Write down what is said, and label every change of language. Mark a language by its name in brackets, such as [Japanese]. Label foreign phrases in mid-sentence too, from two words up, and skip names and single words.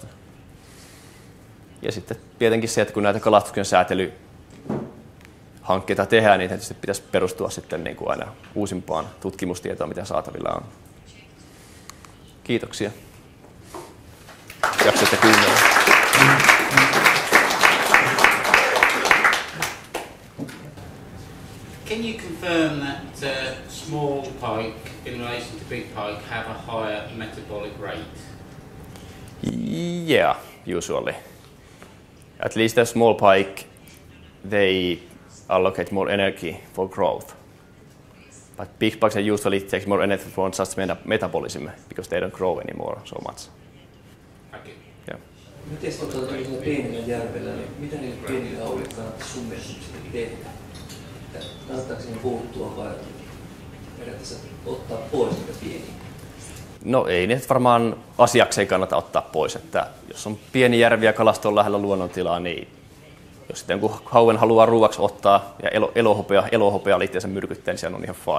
[Finnish] Ja sitten tietenkin se, että kun näitä kalastuksen säätelyhankkeita tehdään, niin tietysti pitäisi perustua sitten niin kuin aina uusimpaan tutkimustietoon, mitä saatavilla on. Kiitoksia. Jaksoitte kuunnella. [English] Can you confirm that small pike in relation to big pike have a higher metabolic rate? Yeah, usually. At least the small pike, they allocate more energy for growth. But big pikes usually take more energy for just metabolism because they don't grow anymore so much. Okay. Yeah. [Finnish] Miten tuolla pienillä järvellä, niin mitä niille pienille hauille kannattaisi sun mielestä tehdä? Kannattaako siihen puuttua vai periaatteessa ottaa pois niitä pieniä? No ei niitä varmaan asiakseen kannata ottaa pois. Että jos on pieni järvi ja kalasto on lähellä luonnontilaa, niin jos sitten jonkun hauen haluaa ruuaksi ottaa ja elohopea liitteensä myrkyttää, niin se on ihan fine.